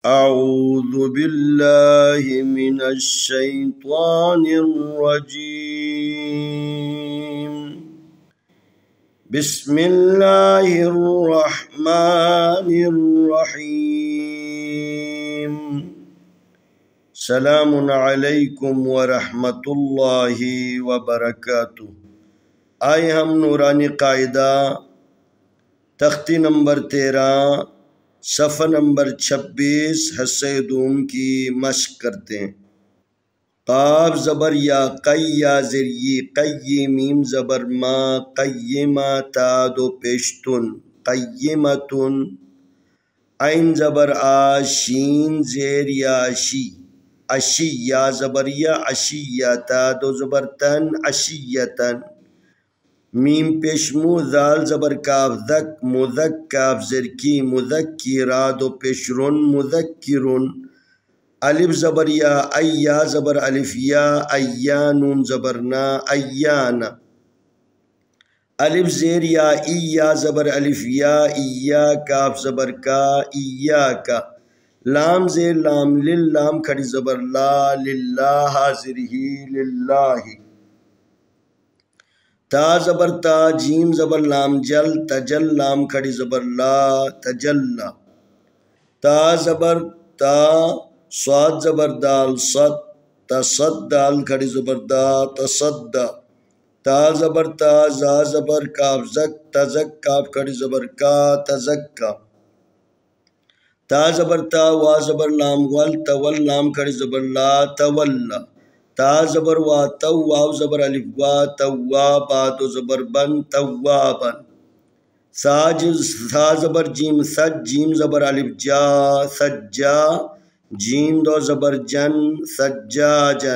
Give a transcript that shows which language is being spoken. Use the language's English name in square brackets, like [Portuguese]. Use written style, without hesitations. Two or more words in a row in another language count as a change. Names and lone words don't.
[Arabic] أعوذ بالله من الشيطان الرجيم. بسم الله الرحمن الرحيم. سلام علیکم ورحمۃ اللہ وبرکاتہ. [Urdu] آئے ہم نورانی قاعدہ تختی نمبر 13 صفحہ نمبر 26 حصہ دوم کی مشق کرتے ہیں. قاف زبر یا قی یا زری قی میم زبر ما قیمہ تا دو پیشتن قیمتن. عین زبر آ شین زیر یا شی اشی یا زبر یا اشیہ تا دو زبر تن اشیتن. میم پیشمو ذال زبر کاف ذک مذک کاف زرکی مذکی را دو پیشرن مذکرن. الف زبر یا ایا زبر الف یا ایانون زبرنا ایانا. الف زیر یا ایا زبر الف یا ایا کاف زبر کا ایا کا. لام زیر لام للام کھڑی زبر لا للہ حاضر ہی للہ. تا زبر تا جیم زبر لام جل تجل لام کھڑی زبر لا تجلا. تا زبر تا صاد زبر دال صد تصد دال کھڑی زبر دا تصدا. تا زبر تا زا زبر کاف زک تزک کاف کھڑی زبر کا تزکا. تا زبر تا وا زبر لام ول تول لام کھڑی زبر لا تولا. تا زبر وا تو واو زبر الف وا توابا دو زبر بن توابن. سا زبر جیم سج جیم زبر الف جا سجا جیم دو زبر جن سجاجن.